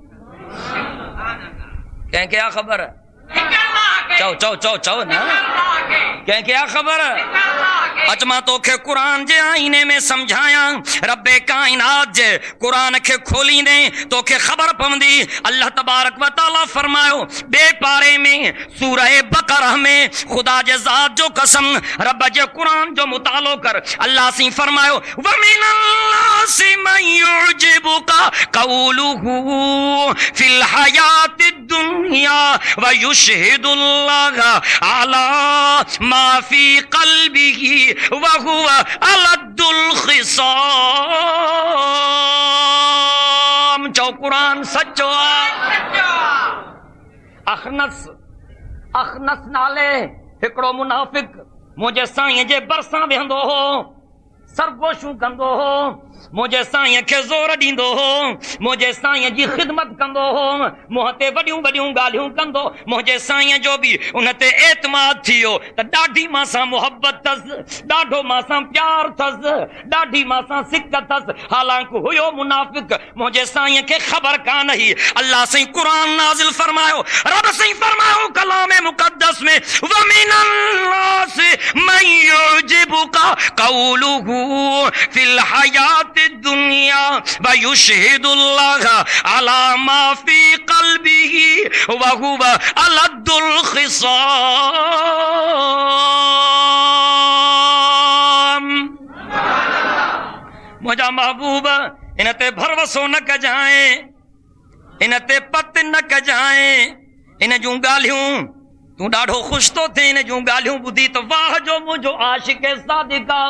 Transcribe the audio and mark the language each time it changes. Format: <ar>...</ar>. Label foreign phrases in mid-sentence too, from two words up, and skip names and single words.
<sd>कंहिंखे आ ख़बर? चओ चओ चओ चओ न, कंहिंखे आ ख़बर? अच मां तोखे क़ुरान जे आईने में समझाया। रब्बे कायनात जे क़ुरान खे खोलींदे तोखे ख़बर पवंदी। अल्लाह</sd> <ar>تبارك وتعالى</ar> <sd>फरमायो बे पारे में सूरह बकरा में, खुदा जे ज़ात जो कसम, रब जे क़ुरान जो मुतालो कर। अल्लाह सी फरमायो</sd> <ar>ومن الناس من يعجبك قوله في الحياة الدنيا ويشهد الله على ما في قلبه وهو ألد الخصام.</ar> <sd>चओ क़ुरान सचो आहे। अखनस नाले हिकिड़ो मुनाफ़िक मुंहिंजे साईं जे भरिसां वेहंदो हो, सरगोशूं कंदो हो, मुंहिंजे साईं खे ज़ोर ॾींदो हो, मुंहिंजे साईं जी ख़िदमत कंदो हो, मूं ते वॾियूं वॾियूं ॻाल्हियूं कंदो। मुंहिंजे साईं जो बि उन ते एतमाद थी वियो त ॾाढी मां सां मुहबत अथसि, ॾाढो मां सां प्यार अथसि, ॾाढी मां सां सिक अथसि। हालांकि हुयो मुनाफ़िक, मुंहिंजे साईं खे ख़बर कान हुई। अल्लाह साईं क़ुरान नाज़िल फरमायो, रब साईं फरमायो कलाम मुक़द्दस में</sd> <ar>ومن الناس من يعجبك قوله في الحياة الدنيا ويشهد الله على ما في قلبه وهو ألد الخصام.</ar> <sd>मुंहिंजा महबूब इन ते भरवसो न कजाए, इन ते पत न कजाए। इन जूं ॻाल्हियूं तूं ॾाढो ख़ुशि तो थिए, इन जूं ॻाल्हियूं ॿुधी त वाह जो मुंहिंजो आशिक़ सादिक़ आहे।</sd>